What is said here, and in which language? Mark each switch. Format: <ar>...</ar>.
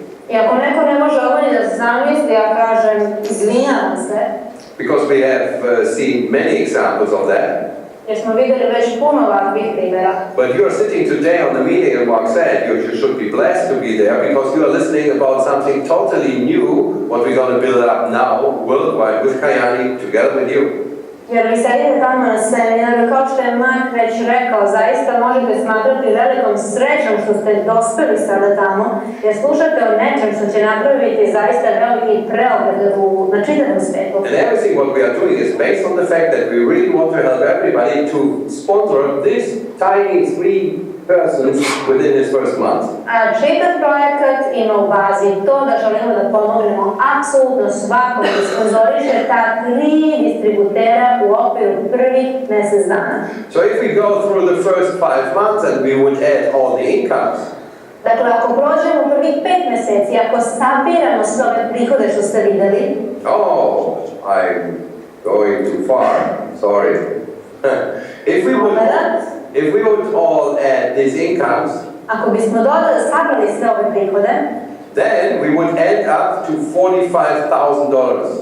<sr>I ako neko ne može ovo ni da zamisli, ja kažem, izvinjavam se.</sr> <en>Because we have seen many examples of that.</en> <sr>Jer smo vidjeli već puno ovakvih primjera.</sr> <en>But you are sitting today on the meeting, and Mark said you should be blessed to be there because you are listening about something totally new, what we're going to build up now worldwide with Kayani together with you.</en> <sr>Jer vi sedite tamo na seminaru, kao što je Mark već rekao, zaista možete smatrati velikom srećom što ste dospeli sada tamo, jer slušate o nečem što će napraviti zaista veliki preobrat na čitavom svijetu.</sr> <en>And everything what we are doing is based on the fact that we really want to help everybody to sponsor this tiny 3 persons within this first month.</en> <sr>A čitav projekat ima u bazi to da želimo da pomognemo apsolutno svakom da sponzoriše ta 3 distributera u okviru prvih mjesec dana.</sr> <en>So if we go through the first 5 months and we would add all the incomes,</en> <sr>Dakle, ako prođemo prvih 5 mjeseci, ako sabiramo sve ove prihode što ste vidjeli,</sr> <en>oh, I'm going too far, sorry. If we would all add these incomes,</en> <sr>ako bismo sabrali sve ove prihode,</sr> <en>then we would end up to $45,000.</en>